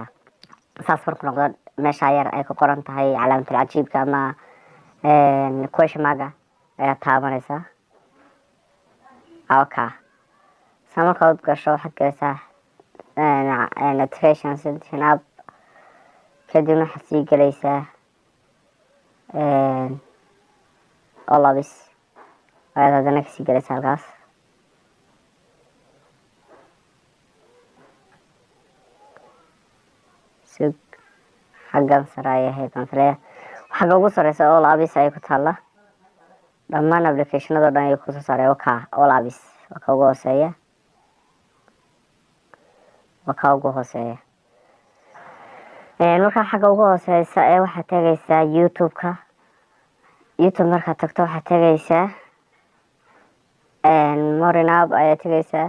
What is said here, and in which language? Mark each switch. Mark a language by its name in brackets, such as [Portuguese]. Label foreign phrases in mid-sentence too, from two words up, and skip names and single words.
[Somali] Saas markuu noqdo meesha yar ay ku qoran tahay calaamatul cajiibka ama [English] question mark [Somali] ayaad taabanaysaa. Okay. Markaad gasho waxaad galaysaa [English] notification setting app. [Somali] Kadibna waxaad sii galaysaa [English] all apps. [Somali] Ayaad haddana kasii galaysaa halkaas. Sug xaggan sare ayay ahayd baan filayaa. Xagga ugu sareysa [English] all apps [Somali] ayay ku taalla. Dhammaan applicationada dhan ayay kusoo saaray [English] all apps. [Somali] Waa ka ugu hooseeya. Markaa xagga ugu hooseysa waxaad tagaysaa YouTube-ka. YouTube markaad tagto waxaad tagaysaa [English] more app [Somali] ayaad tagaysaa.